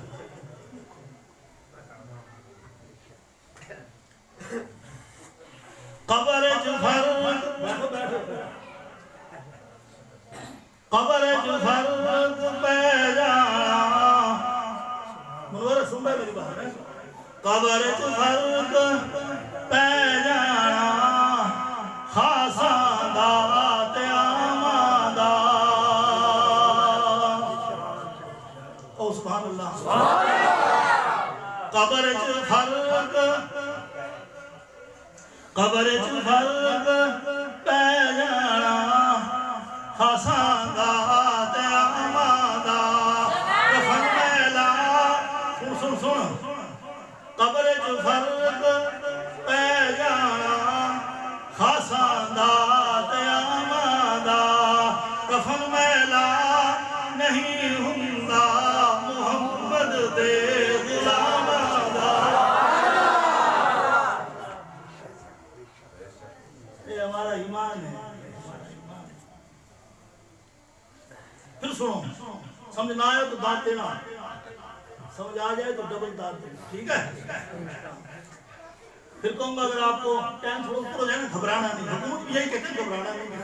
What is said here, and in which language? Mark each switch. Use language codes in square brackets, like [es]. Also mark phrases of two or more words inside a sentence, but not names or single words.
[pa] قبر جفر قبر جفر پہ جا قبر چ فرق پہ جانا خاصاں دا تے عاماں دا او [ar] سبحان اللہ [pa] قبر چ فرق پہ جانا خاصاں دا تے عاماں دا کفن میلا سن قبر چ فرق پہ جانا خاصاں دا تے عاماں دا کفن میلا نہیں ہوندا محمد دے غلاماں دا [ur] یہ ہمارا ایمان ہے پھر سنو سمجھ نہ آئے تو داد دینا سمجھ آ جائے تو ڈبل داد دینا ٹھیک ہے پھر کہوں گا اگر آپ کو ٹائم تھوڑا اوپر ہو جائے نا گھبرانا نہیں حکومت بھی یہی کہتے ہیں گھبرانا نہیں